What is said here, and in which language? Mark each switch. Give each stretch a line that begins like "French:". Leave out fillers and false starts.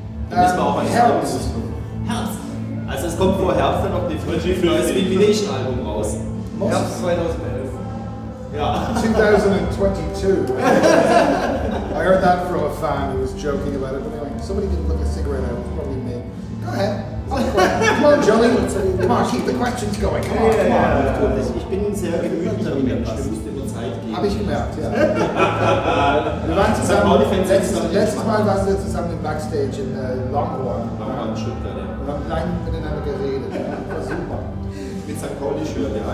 German: Da müssen wir auch an das Album suchen. Herbst. Also es kommt vor Herbst dann noch ein neues Illumination-Album raus. Herbst 2011. Ja. 2022.
English: I heard that from a fan who was joking about it. But anyway, somebody didn't put a cigarette out. It was probably me. Go ahead. Come on, Johnny. Come on, keep the questions going. Come on, come on.
German: Ich bin sehr gemütlicher Mensch. Du musst immer Zeit geben. Habe ich gemerkt, ja. Wir waren zusammen, letztes Mal waren wir zusammen im Backstage in Longhorn. Longhorn, Stuttgart, ja. Wir haben lange miteinander geredet. Ja. War super. Mit St. Pauli-Shirt, ja.